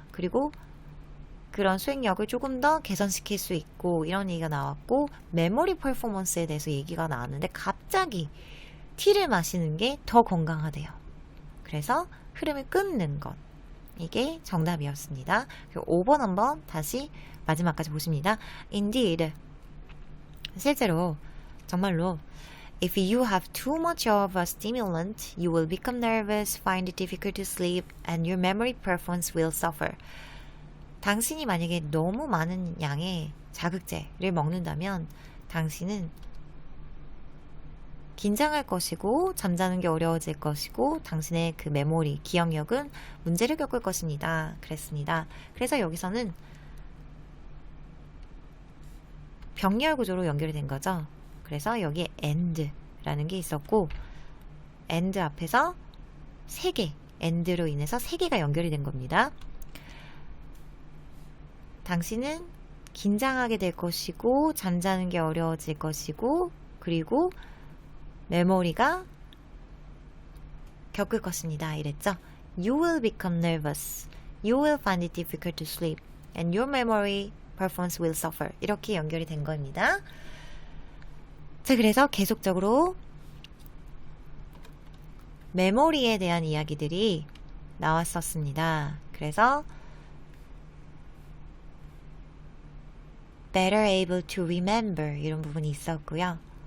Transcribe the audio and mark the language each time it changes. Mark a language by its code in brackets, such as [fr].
[ko] 그리고 그런 수행력을 조금 더 개선시킬 수 있고 이런 얘기가 나왔고 메모리 퍼포먼스에 대해서 얘기가 나왔는데 갑자기 티를 마시는 게 더 건강하대요. 그래서 흐름을 끊는 것 이게 정답이었습니다. 5번 한번 다시 마지막까지 보십니다. [en] Indeed [ko] 실제로 정말로 [en] If you have too much of a stimulant, you will become nervous, find it difficult to sleep, and your memory performance will suffer. [ko] 당신이 만약에 너무 많은 양의 자극제를 먹는다면 당신은 긴장할 것이고 잠자는 게 어려워질 것이고 당신의 그 메모리, 기억력은 문제를 겪을 것입니다. 그랬습니다. 그래서 여기서는 병렬 구조로 연결이 된 거죠. 그래서 여기에 and라는 게 있었고 and 앞에서 3개, and로 인해서 3개가 연결이 된 겁니다. 당신은 긴장하게 될 것이고 잠자는 게 어려워질 것이고 그리고 메모리가 겪을 것입니다. 이랬죠. [en] You will become nervous. You will find it difficult to sleep. And your memory performance will suffer. [ko] 이렇게 연결이 된 겁니다. 자, 그래서 계속적으로 메모리에 대한 이야기들이 나왔었습니다. 그래서 [en] better able to remember [ko] 이런 부분이 있었고요.